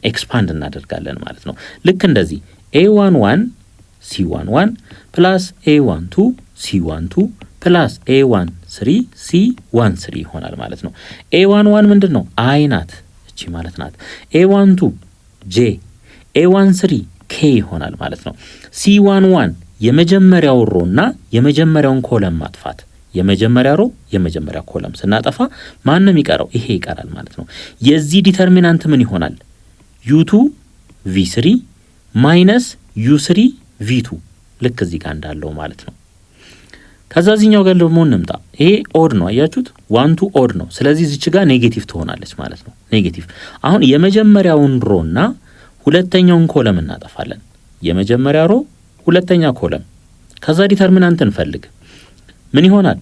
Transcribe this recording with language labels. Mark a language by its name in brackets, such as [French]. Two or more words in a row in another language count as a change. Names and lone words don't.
[Amharic] ኤክስፓንድ እናደርጋለን ማለት ነው። ልክ እንደዚህ a11 c11 ፕላስ a12 c12 ፕላስ a13 c13 ይሆናል ማለት ነው። a11 ምንድን ነው? አይ ናት እቺ ማለት ናት። a12 j a13 k ይሆናል ማለት ነው። c11 የመጀመሪያው ሮና የመጀመሪያውን ኮለም ማጥፋት። የመጀመሪያ ሮ የመጀመሪያ ኮለም ስናጠፋ ማንም ይቀራው? ይሄ ይቀራል ማለት ነው። የዚህ ዲተርሚናንት ምን ይሆናል? u2 v3 ማይነስ u3 v2 ልክ እዚህ ጋር እንዳለው ማለት ነው። ከዛዚህኛው ጋር ደግሞ እንምጣ። ይሄ ኦድ ነው አያችሁት? 1 to ኦድ ነው። ስለዚህ እዚች ጋር ኔጌቲቭ ትሆናለች ማለት ነው። ኔጌቲቭ አሁን የመጀመሪያውን ሮና ሁለተኛውን ኮለም እናጠፋለን። የመጀመሪያ ሮ ሁለተኛ ኮለም። ከዛ ዲተርሚናንት እንፈልግ። ምን ይሆናል?